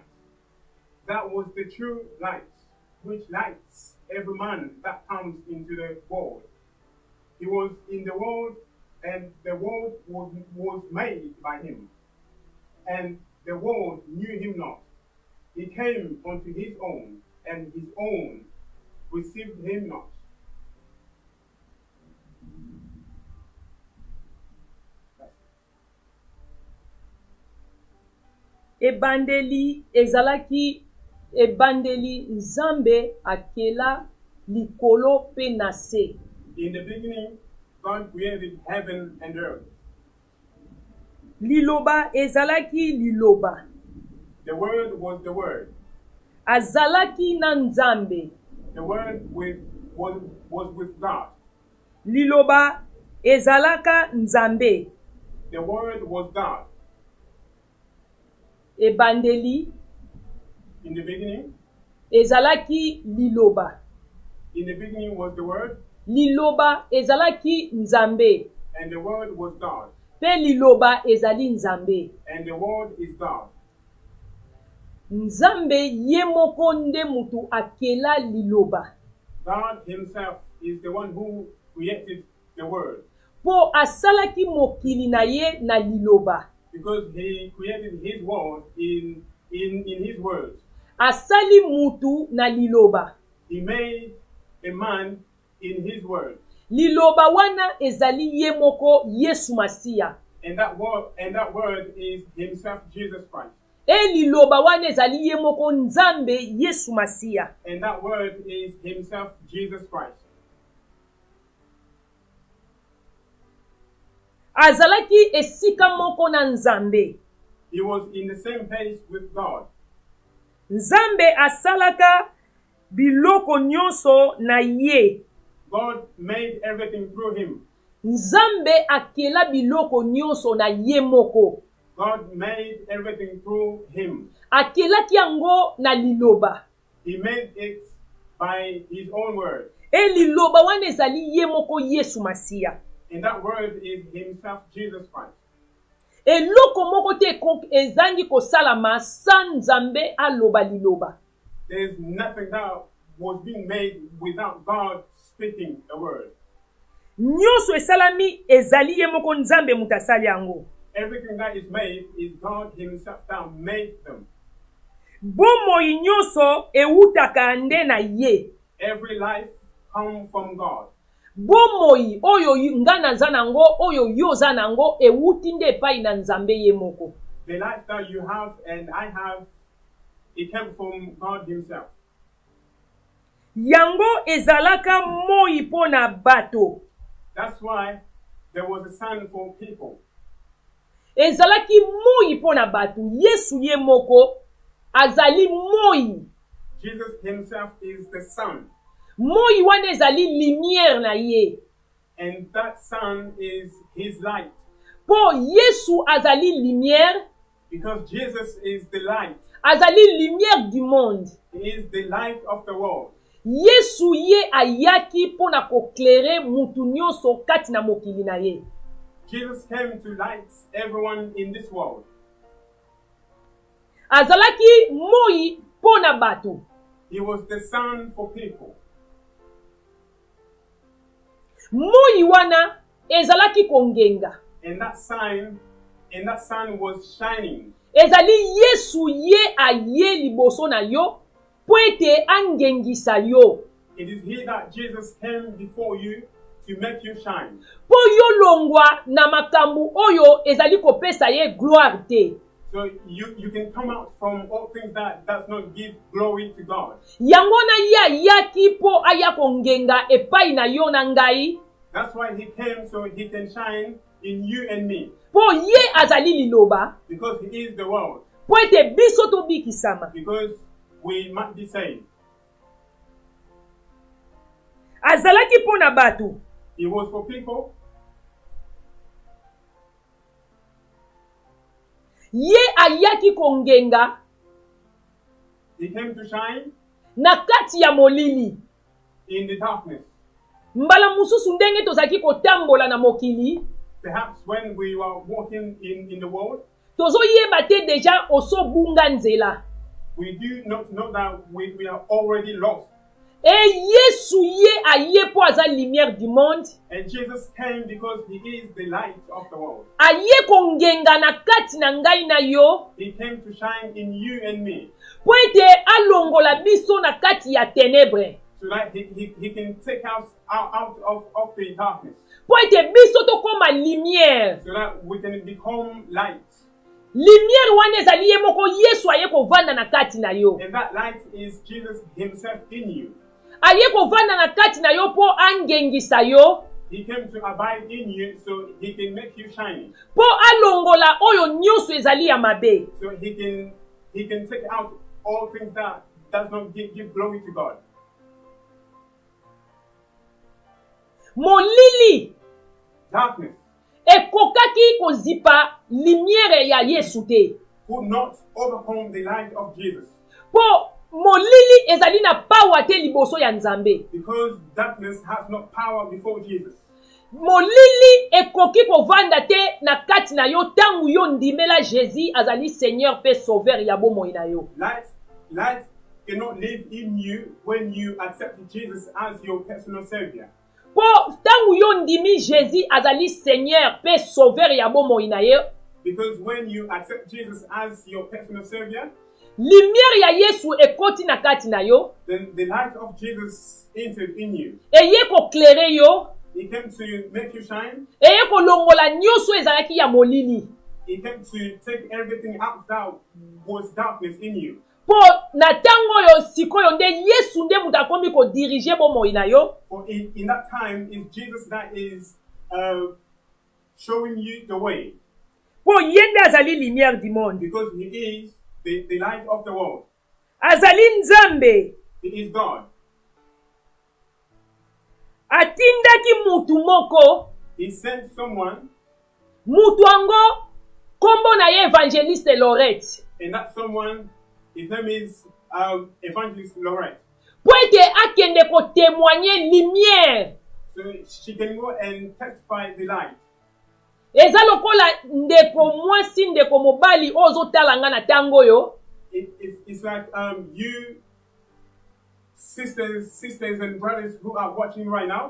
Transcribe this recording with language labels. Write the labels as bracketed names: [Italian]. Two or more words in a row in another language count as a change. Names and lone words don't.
[English] That was the true light, which lights every man that comes into the world. He was in the world, and the world was made by him, and the world knew him not. He came unto his own, and his own received him not. [Lingala] Ebandeli ezalaki ebandeli nzambe akela likolo pe na se. [English] In the beginning, God created heaven and earth. [Lingala] Liloba ezalaki liloba. [English] The Word was the Word. [Lingala] Azalaki na nzambe. [English] The Word was with God. [Lingala] Liloba ezalaka nzambe. [English] The Word was God. [Lingala] Ebandeli [English] In the beginning, [Lingala] ezalaki liloba. [English] in the beginning was the Word, [Lingala] Liloba ezalaki nzambe. [English] and the Word was God, [Lingala] Pe liloba ezali nzambe. [English] and the Word is God. [Lingala] Nzambe ye moko nde mutu akela liloba. [English] God himself is the one who created the Word, [Lingala] Po asalaki mokili na ye na liloba. [English] because he created his word in his words. [Lingala] Asali mutu na liloba. [English] He made a man in his word. [Lingala] Liloba wana ezali ye moko Yesu Masiya. [English] And that word is himself, Jesus Christ. [Lingala] E liloba wana ezali ye moko nzambe Yesu Masiya. [English] And that word is himself, Jesus Christ. [Lingala] Azalaki esika moko na nzambe. [English] He was in the same place with God. [Lingala] Nzambe asalaka biloko nyonso na ye. [English] God made everything through him. [Lingala] Nzambe akela biloko nyonso na ye moko. [English] God made everything through him. [Lingala] akelaki yango na liloba. [English] He made it by his own word. [Lingala] E liloba wana ezali ye moko Yesu Masiya. [English] And that word is himself, Jesus Christ. [Lingala] Eloko moko te ezangi kosalama sans Nzambe aloba liloba. [English] There's nothing that was being made without God speaking a word. [Lingala] Nyonso esalami ezali ye moko Nzambe mutasali yango. [English] Everything that is made is God himself that made them. [Lingala] Bomoi nyonso eutaka nde na ye. [English] Every life comes from God. [Lingala] Bomoi oyo nga naza nango oyo yo za nango euti nde epai na Nzambe ye moko. [English] The life that you have and I have, it came from God himself. [Lingala] Yango ezalaka moi pona bato. [English] That's why there was a sun for people. [Lingala] Ezalaki moi pona bato. Yesu ye moko azali moi. [English] Jesus himself is the sun. [Lingala] Moi wana ezali lumière na ye. [English] And that sun is his light. [Lingala] Po Yesu azali lumière. [English] Because Jesus is the light. [Lingala] Azali [French] lumière du monde. [English] He is the light of the world. [Lingala] Yesu ye ayaki pona koklere mutu nyonso kati na mokili na ye. [English] Jesus came to light everyone in this world. [Lingala] Azalaki moi pona bato. [English] He was the sun for people. [Lingala] Moi wana ezalaki kongenga. [English] And that sun was shining. [Lingala] Ezali Yesu ye aye liboso na yo po ete angengisa yo. [English] It is he that Jesus came before you to make you shine. [Lingala] Po yo longwa na makambu oyo ezali kopesa ye gloire te. [English] So you can come out from all things that does not give glory to God. [Lingala] Yango na ye ayaki po aya kongenga epai na yo na ngai. [English] That's why he came, so he can shine in you and me. [Lingala] Po ye azali liloba. [English] Because he is the world. [Lingala] Po ete biso tobikisama. [English] Because we might be saved. [Lingala] Azalaki po na bato. [English] It was for people. [Lingala] Ye ayaki kongenga. [English] He came to shine [Lingala] Na kati ya molili. [English] in the darkness. [Lingala] Mbala mususu ndenge tozaki kotambola na mokili. [English] Perhaps when we were walking in the world, [Lingala] Tozo yeba te deja oso bunga nzela. [English] we do not know that we are already lost. [Lingala] E Yesu ye aye po aza [French] lumière du monde. [English] And Jesus came because he is the light of the world. [Lingala] Aye kongenga na kati na ngai na yo. [English] He came to shine in you and me. [Lingala] Po ete alongola biso na kati ya ténèbres. [English] So that he can take us out of the darkness. [Lingala] Po ete biso tokoma lumière. [English] So that we can become light. [Lingala] Lumière wana ezali ye moko Yesu aye kovanda na kati na yo. [English] And that light is Jesus himself in you. [Lingala] Aye kovanda na kati na yo po angengisa yo. [English] He came to abide in you so he can make you shine. [Lingala] Po alongola oyo nyonso ezali ya mabe. [English] So he can take out all things that does not give glory to God. [Lingala] Molili [English] Darkness [Lingala] ekokaki kozipa lumière ya Yesu te. [English] could not overcome the light of Jesus. [Lingala] Po molili ezali na power te liboso ya Nzambe. [English] Because darkness has no power before Jesus. [Lingala] Molili ekoki kovanda te na kati na yo tangu yo ndimela Jésus azali Seigneur pe Sauveur ya bomoi na yo. [English] Light cannot live in you when you accept Jesus as your personal savior. [Lingala] Po tangu yo ndimi Jésus azali Seigneur pe Sauveur ya bomoi na yo. [English] Because when you accept Jesus as your personal savior, [Lingala] Lumière ya Yesu ekoti na kati na yo. [English] then the light of Jesus entered in you. [Lingala] Eye koklere yo. [English] He came to make you shine. [Lingala] Eye kolongola nyonso ezalaki ya molili. [English] He came to take everything out that was darkness in you. [Lingala] Po na tango yo sikoyo nde Yesu nde mutu akomi kodirige bomoi na yo. [English] For in that time, it's Jesus that is showing you the way. [Lingala] Po yende azali [French] lumière du monde. [English] Because he is the light of the world. [Lingala] Azali Nzambe. [English] He is God. [Lingala] Atindaki mutu moko. [English] He sent someone. [Lingala] Mutu ango kombo na ye Evangeliste Lorette. [English] And that someone, his name is Evangelist Lorette. [Lingala] Po ete akende ko témoigner lumière. [English] So she can go and testify the light. [Lingala] Eza lokola ndeko mwasi ndeko mobali ozotala nga na tango yo. [English] It's like you sisters and brothers who are watching right now.